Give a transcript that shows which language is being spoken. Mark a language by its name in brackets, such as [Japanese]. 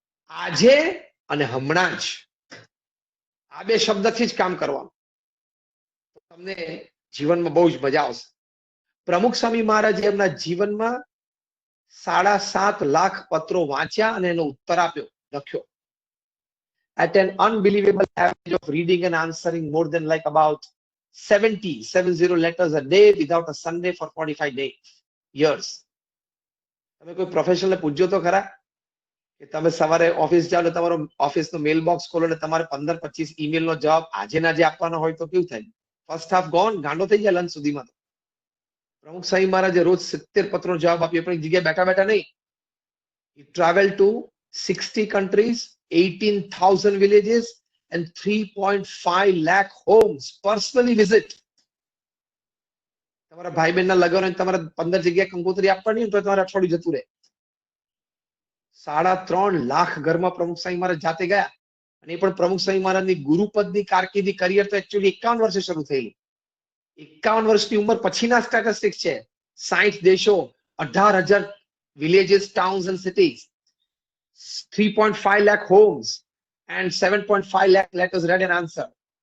[Gujarati] આજે અને હમણાં જ, આ બે શબ્દથી જ કામ કરવાનું. તમને જીવનમાં બહુ જ મજા આવશે. પ્રમુખ સ્વામી મહારાજે એમના જીવનમાં 7.5 લાખ પત્રો વાંચ્યા અને એનો ઉત્તર આપ્યો, લખ્યો. [English] At an unbelievable average of reading and answering more than like about 70 letters a day without a Sunday for 45 years. [Gujarati] તમે કોઈ પ્રોફેશનલ પૂછજો તો ખરા કે તમે સવારે ઓફિસ જાઓ, તમારો ઓફિસનો મેલ બોક્સ ખોલો ને તમારે 15-25 ઈમેલ નો જવાબ આજે ના જે આપવાનો હોય તો કેવું થાય? [English] first half gone, [Gujarati] ગાંડો થઈ જાય લંચ સુધીમાં. પ્રમુખ સ્વામી મહારાજે રોજ 70 પત્રનો જવાબ આપ્યો, પણ એક જગ્યાએ બેઠા બેઠા નહીં. [English] He traveled to 60 countries, 18,000 villages and 3.5 lakh homes, personally visit. [Gujarati] તમારા ભાઈ બહેનના લગ્ન હોય તમારે 15 જગ્યાએ કંકોત્રી આપવાની હોય તો તમારે અઠવાડિયું જતું રહે. 3.5 લાખ ઘરમાં પ્રમુખ સ્વામી મહારાજ જાતે ગયા, અને એ પણ પ્રમુખ સ્વામી મહારાજની ગુરુપદની કારકિર્દી, કરિયર તો એકચ્યુઅલી 51 વર્ષે શરૂ થયેલી. 51 વર્ષની ઉંમર પછીના સ્ટેટિસ્ટિક્સ છે. 60 દેશો, [English] 18,000 villages, towns and cities, 3.5 lakh homes and 7.5 lakh letters read and answered.